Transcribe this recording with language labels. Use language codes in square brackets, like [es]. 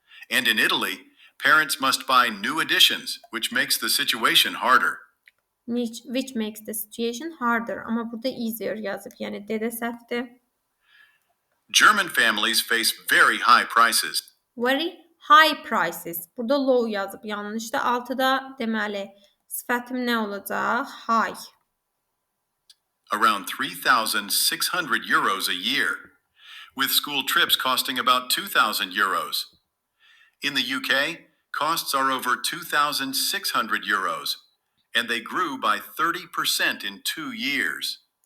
[en] And in Italy, parents must buy new editions, which makes the situation harder. Which makes the situation harder. [az] Amma burada easier yazıb. Yəni D də səhvdir. [en] German families face very high prices. Very high prices. [az] Burada low yazıb. Yanlışdır. 6-da deməli sifətim nə olacaq? [en] High. Around 3,600 euros a year, with school trips costing about 2,000 euros. In the UK, costs are over 2,600 euros, and they grew by 30% in 2 years.